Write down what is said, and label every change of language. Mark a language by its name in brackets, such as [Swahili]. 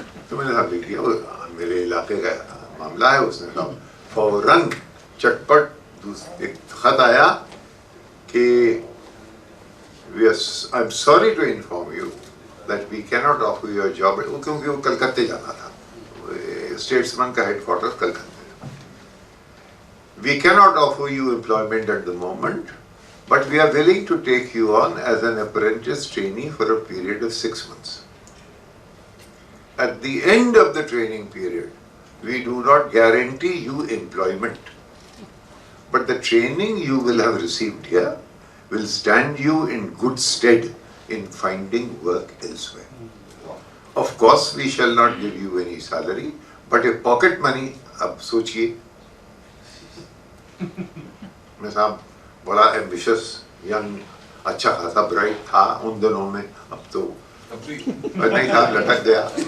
[Hindi] तो मैंने कहा देखिए मेरे इलाके का मामला है। उसने कहा फौरन चटपट एक खत आया कि [English] I am sorry to inform you that we cannot offer your job, [Hindi] क्योंकि वो कलकत्ते जाना था, स्टेट्समैन का हेडक्वार्टर कलकत्ते। We cannot offer you employment at the moment, [English] but we are willing to take you on as an apprentice trainee for a period of 6 months. At the end of the training period, we do not guarantee you employment, but the training you will have received here will stand you in good stead in finding work elsewhere. Of course, we shall not give you any salary, but a pocket money, [Hindi] अब सोचिए, मैं साहब बड़ा ambitious young अच्छा खासा bright था उन दिनों में, अब तो और नहीं था, लटक गया।